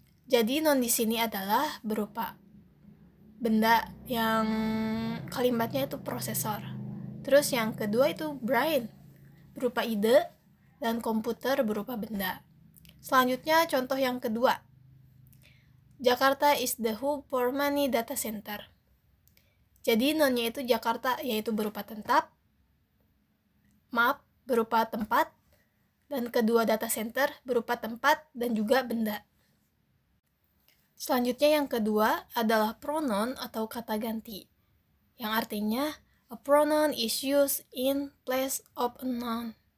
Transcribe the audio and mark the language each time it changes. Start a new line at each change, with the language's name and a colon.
Indonesian: Jadi noun di sini adalah berupa benda yang kalimatnya itu prosesor. Terus yang kedua itu brain, berupa ide, dan komputer berupa benda. Selanjutnya contoh yang kedua.
English: Jakarta is the hub for many data center.
Indonesian: Jadi nounnya itu Jakarta, yaitu berupa berupa tempat, dan kedua data center berupa tempat dan juga benda. Selanjutnya yang kedua adalah pronoun atau kata ganti, yang artinya
English: a pronoun is used in place of a noun.